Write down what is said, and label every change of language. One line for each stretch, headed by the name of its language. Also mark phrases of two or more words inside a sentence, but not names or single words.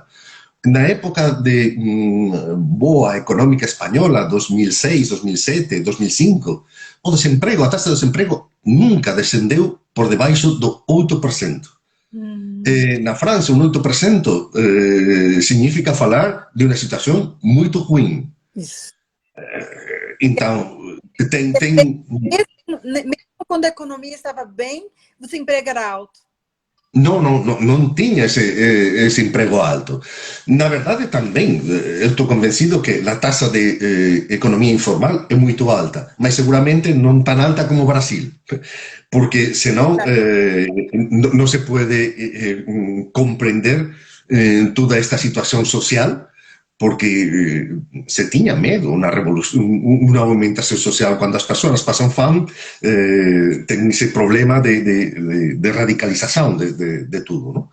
Galician: Na época de boa económica española, 2006, 2007, 2005, o desemprego, a taxa de desemprego nunca descendeu por debaixo do 8%. Na França, un 8% significa falar de unha situación moito ruim.
Portuguese: Então, mesmo quando a economia estava bem, o desemprego era alto.
Galician: Non tiña ese emprego alto. Na verdade, tamén, eu estou convencido que a taxa de economía informal é moito alta, mas seguramente non tan alta como Brasil, porque senón non se pode comprender toda esta situación social, porque se tiña medo unha revolución, unha aumentación social cando as persoas pasan fam, ten ese problema de radicalización de tudo, non?